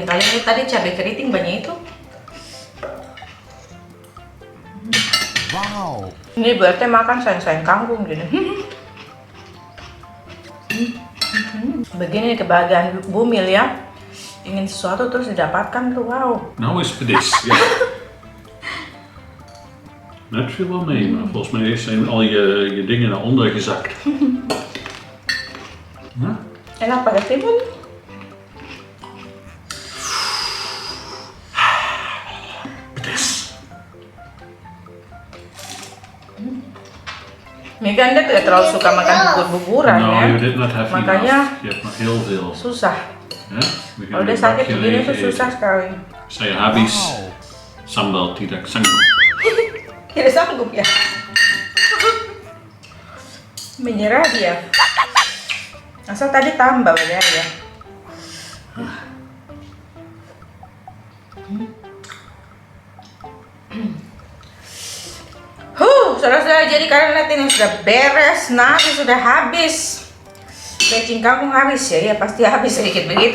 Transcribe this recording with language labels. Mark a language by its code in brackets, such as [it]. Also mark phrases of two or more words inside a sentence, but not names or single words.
[id] Kalian lihat tadi cabai keriting banyak itu. Wow. Ini Bu RT makan sayang-sayang kangkung gini. Begini kebahagiaan bumil ya. Ingin sesuatu terus didapatkan tuh, wow. [nl] Nou is pedes. Ja. Nou, het viel wel mee, maar volgens mij zijn al je dingen naar onder gezakt. Huh? [id] Enak pada timun. Pedes. Mika Anda tidak terlalu suka makan bubur-buburan ya. [nl] Nou, je dit net even [id] Makanya [nl] af. Je hebt nog heel veel. [id] susah. [nl] Hè? We [id] Kalau [nl] gaan [id] dia [nl] dit [id] sakit [nl] bakje [id] begini [nl] leeg [id] tuh [nl] eten. [id] susah sekali. Saya habis sambal tidak sanggup. Tidak sanggup ya. Menyerah dia. Asal tadi tambah ya. Saudara-saudara, jadi kalian lihat ini sudah beres, nasi sudah habis, plecing kangkung habis ya, pasti habis sedikit begitu.